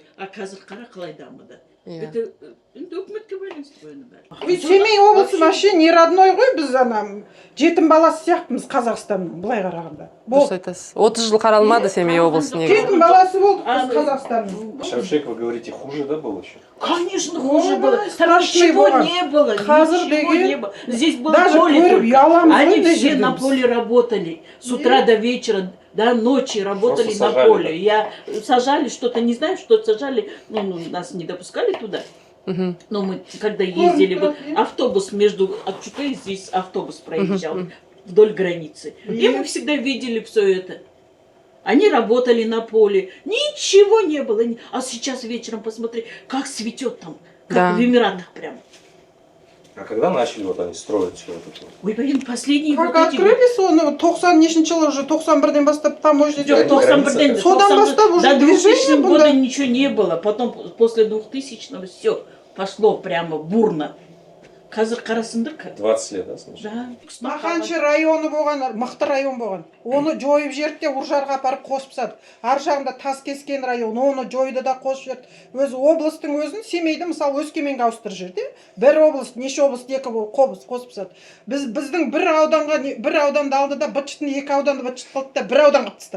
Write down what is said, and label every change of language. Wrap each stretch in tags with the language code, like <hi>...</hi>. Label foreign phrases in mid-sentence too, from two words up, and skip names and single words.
<kk>А қазір қара қалай дамыды. Это өкіметке байланысты ғой оның бәрі. Семей облысы</kk> <ru>вообще не родной</ru> <kk>ғой, біз ана жетім баласы сияқтымыз Қазақстанның, былай қарағанда. Дұрыс айтасыз. 30 жыл қаралмады Семей облысы негізі. Жетім баласы болдық біз Қазақстанның. Шәушек,</kk> <ru>вы говорите, хуже, да, было еще? Конечно, хуже было. Там ничего не было. Ничего не было. Здесь было поле только. Они все на поле работали. С утра до вечера, до ночи работали на поле. Я сажали что-то, не знаю, что сажали. Ну, нас не допускали туда. Но мы, когда ездили, вот автобус между Акчукой, здесь автобус проезжал вдоль границы. И мы всегда видели все это. Они работали на поле, ничего не было. А сейчас вечером посмотри, как цветет там, как в Эмиратах прям. А когда начали вот они строить все это? Ой, блин, последние Как вот эти</ru> <kk>открыли соны, 90 жылы уже, 91-ден бастап</kk> <ru>там уже вот, 91-ден,</ru> <kk>содан бастап уже</kk> <ru>до 2000 движение года было. ничего не было. Потом после 2000-го все пошло прямо бурно.</ru> <kk>Қазір қарасыңдар.</kk> <ru>20 лет, да, значит? Да.</ru> <kk>Маханшы районы болған, мықты район болған. Оны жойып жіберді де Уржарға апарып қосып тастады. Ар жағында Таскескен район, оны жойды да қосып жіберді. Өзі облыстың өзін Семейді мысалы Өскеменге ауыстырып жіберді. Бір облыс, неше облыс, екі облыс қосып тастады. Біздің бір ауданды алды да бытшытын екі ауданды бытшыт қылды да бір аудан қылып тастады.</kk>